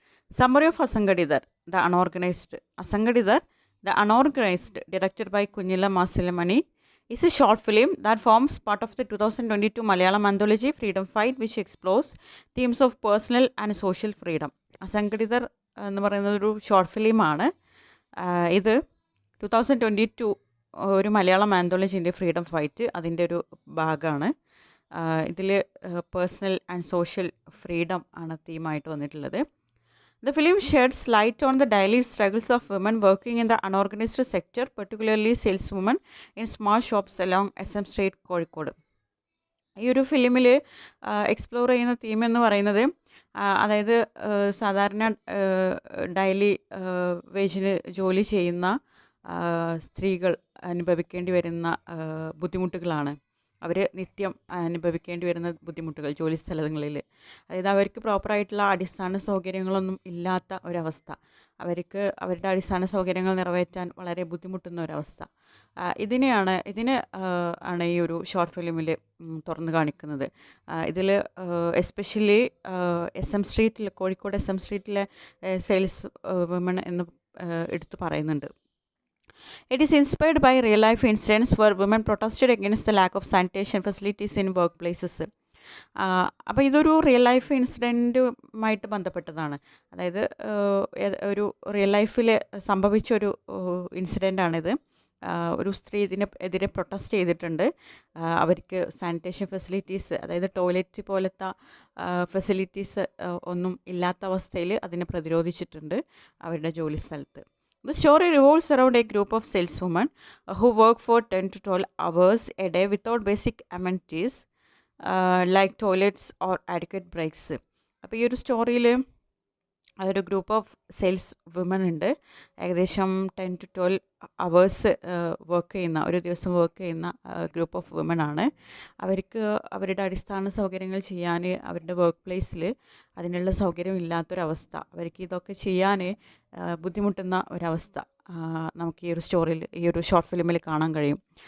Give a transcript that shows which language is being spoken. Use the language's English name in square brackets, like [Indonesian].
[English] Summary of Asangadidar, the unorganized. Asangadidar, the unorganized, directed by Kunyala Masilamani, is a short film that forms part of the 2022 Malayalam anthology Freedom Fight, which explores themes of personal and social freedom. [Malayalam] അസംഘടിതർ എന്ന് പറയുന്നത് ഒരു short ഫിലിമാണ്. ഇത് 2022 ഒരു Malayalam ആന്തോളജിൻ്റെ freedom fight അതിൻ്റെ ഒരു ഭാഗമാണ്. ഇതിൽ പേഴ്സണൽ ആൻഡ് സോഷ്യൽ ഫ്രീഡം ആണ് തീമായിട്ട് വന്നിട്ടുള്ളത്. [English] The film sheds light on the daily struggles of women working in the unorganized sector, particularly saleswomen in small shops along SM Street, Kozhikode. [Malayalam] ഈ ഒരു ഫിലിമിൽ എക്സ്പ്ലോർ ചെയ്യുന്ന തീം എന്ന് പറയുന്നത് അതായത് സാധാരണ ഡെയിലി വേജിന് ജോലി ചെയ്യുന്ന സ്ത്രീകൾ അനുഭവിക്കേണ്ടി വരുന്ന ബുദ്ധിമുട്ടുകളാണ്. അവർ നിത്യം അനുഭവിക്കേണ്ടി വരുന്ന ബുദ്ധിമുട്ടുകൾ ജോലി സ്ഥലങ്ങളിൽ. അതായത് അവർക്ക് പ്രോപ്പറായിട്ടുള്ള അടിസ്ഥാന സൗകര്യങ്ങളൊന്നും ഇല്ലാത്ത ഒരവസ്ഥ, അവർക്ക് അവരുടെ അടിസ്ഥാന സൗകര്യങ്ങൾ നിറവേറ്റാൻ വളരെ ബുദ്ധിമുട്ടുന്ന ഒരവസ്ഥ. ഇതിനെ ആണ് ഈ ഒരു ഷോർട്ട് ഫിലിമിൽ തുറന്ന് കാണിക്കുന്നത്. ഇതിൽ എസ്പെഷ്യലി SM സ്ട്രീറ്റിൽ, കോഴിക്കോട് SM സ്ട്രീറ്റിലെ സെയിൽസ് വിമൺ എന്ന് എടുത്തു പറയുന്നുണ്ട്. [English] It is inspired by real-life incidents where women protested against the lack of sanitation facilities in workplaces. [Malayalam] അപ്പോൾ ഇതൊരു റിയൽ ലൈഫ് ഇൻസിഡൻറ്റുമായിട്ട് ബന്ധപ്പെട്ടതാണ്. അതായത് ഒരു റിയൽ ലൈഫിൽ സംഭവിച്ചൊരു ഇൻസിഡൻ്റാണിത്. ഒരു സ്ത്രീ ഇതിനെതിരെ പ്രൊട്ടസ്റ്റ് ചെയ്തിട്ടുണ്ട്. അവർക്ക് സാനിറ്റേഷൻ ഫെസിലിറ്റീസ്, അതായത് ടോയ്ലറ്റ് പോലത്തെ ഫെസിലിറ്റീസ് ഒന്നും ഇല്ലാത്ത അവസ്ഥയിൽ അതിനെ പ്രതിരോധിച്ചിട്ടുണ്ട് അവരുടെ ജോലി സ്ഥലത്ത്. [English] The story revolves around a group of saleswomen who work for 10 to 12 hours a day without basic amenities like toilets or adequate breaks. [Malayalam] അപ്പോൾ ഈ ഒരു സ്റ്റോറിയിൽ ഒരു [English] group of sales women [Malayalam] ഉണ്ട്. ഏകദേശം 10 to 12 അവേഴ്സ് വർക്ക് ചെയ്യുന്ന, ഒരു ദിവസം വർക്ക് ചെയ്യുന്ന ഗ്രൂപ്പ് ഓഫ് വിമൻ ആണ്. അവർക്ക് അവരുടെ അടിസ്ഥാന സൗകര്യങ്ങൾ ചെയ്യാൻ അവരുടെ വർക്ക് പ്ലേസിൽ അതിനുള്ള സൗകര്യം ഇല്ലാത്തൊരവസ്ഥ, അവർക്ക് ഇതൊക്കെ ചെയ്യാൻ ബുദ്ധിമുട്ടുന്ന ഒരവസ്ഥ നമുക്ക് ഈ ഒരു സ്റ്റോറിയിൽ, ഈ ഒരു ഷോർട്ട് ഫിലിമിൽ കാണാൻ കഴിയും.